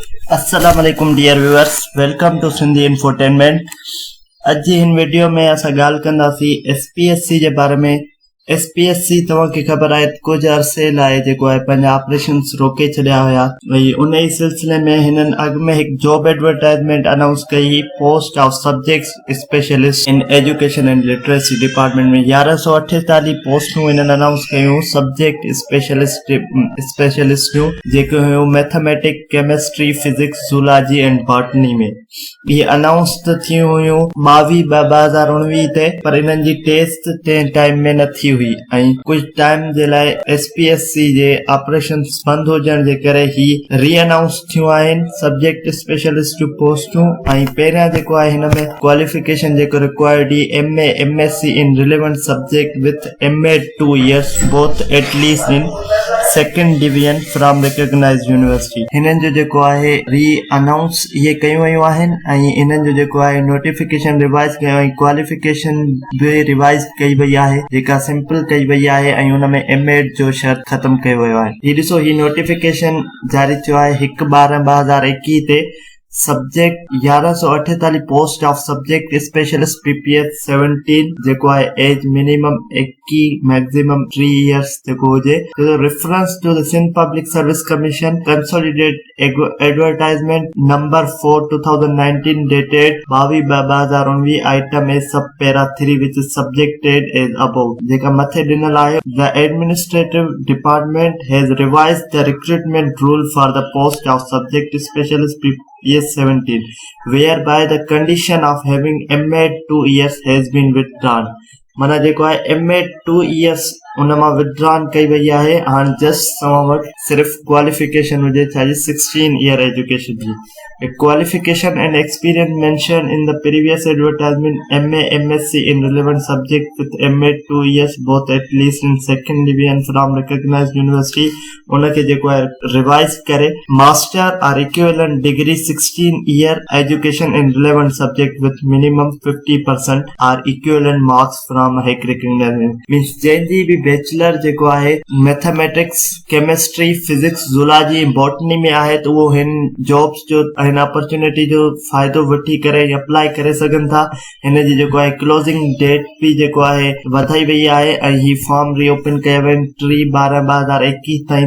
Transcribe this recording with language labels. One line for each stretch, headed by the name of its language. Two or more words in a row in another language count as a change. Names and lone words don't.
Arabic: السلام عليكم
English: dear viewers, welcome to Sindhi Infotainment.
Sindhi: अज जी हिन वीडियो में असां ॻाल्हि कंदासीं एसपीएससी जे बारे में। एसपीएससी तव्हांखे ख़बर आहे कुछ अरसे लाइ जेको आहे पंहिंजा ऑपरेशंस रोके छॾिया हुया। भई उन ई सिलसिले में हिननि अॻु में हिकु
English: job advertisement
Sindhi: अनाउंस कई,
English: post of subject specialist in Education and Literacy Department
Sindhi: में 1148 पोस्टूं हिननि अनाउंस कयूं
English: subject specialist
Sindhi: जूं, जेके हुयूं
English: mathematics, chemistry, physics, zoology and botany
Sindhi: में। इहे अनाउंस त थियूं हुयूं 22/2019 ते, पर इन्हनि जी टेस्ट ते टाइम में न थी हुई ऐं कुछ टाइम जे लाइ एसपीएससी जे ऑपरेशंस बंद हुजण जे करे ही
English: re-announce
Sindhi: थियूं आहिनि
English: subject specialist
Sindhi: जूं पोस्टूं। ऐं पहिरियां जेको आहे हिन में
English: क्वालिफिकेशन जेको रिक्वायर्ड ही MA MSc in relevant subject with MA 2 years both at least in second division from recognized university.
Sindhi: हिननि जो जेको आहे
English: re-announce
Sindhi: इहे कयूं वयूं आहिनि ऐं हिननि जो जेको आहे
English: notification revise
Sindhi: कयो ऐं क्वालिफिकेशन बि रिवाइज कई वई आहे, जेका सिंपल कई वई आहे ऐं हुन में एमएड जो शर्त ख़त्म कयो वियो आहे। हीउ ॾिसो, ही नोटिफिकेशन जारी थियो आहे 1/12/2021 ते।
English: subject 1148 post of subject specialist PPS 17
Sindhi: जेको आहे
English: age minimum 21 maximum 3 years
Sindhi: जेको हुजे।
English: Reference to the Sindh Public Service Commission consolidated advertisement number 4 2019 dated 22/2019 item as sub para 3 which is subjected as above.
Sindhi: जेका मथे ॾिनल आहे,
English: The administrative department has revised the recruitment rule for the post of subject specialist PPS 17 whereby the condition of having MA 2 years has been withdrawn।
Sindhi: माना जेको आहे MA 2 years उन मां विड्रॉन कई वई आहे। हाणे जस्ट तव्हां वटि सिर्फ़ क्वालिफिकेशन हुजे, छा जी
English: 16 year education
Sindhi: जी।
English: qualification and experience mentioned in the previous advertisement MA MSc in relevant subject with MA 2 years both at least in second division from recognized university।
Sindhi: उनखे जेको आहे रिवाइज करे
English: master or equivalent degree 16 year education in relevant subject with minimum 50% or equivalent marks from
Sindhi: हिक
English: recognized means
Sindhi: जंहिंजी बि बैचलर जेको आहे
English: mathematics, chemistry, physics, zoology, botany
Sindhi: में आहे त उहो हिन जॉब्स जो हिन अपॉर्चुनिटी जो फ़ाइदो वठी करे अप्लाई करे सघनि था। हिन जी जेको आहे
English: closing date
Sindhi: बि जेको आहे वधाई वई आहे ऐं ही
English: form reopen
Sindhi: कया विया आहिनि 3/12/2021 ताईं।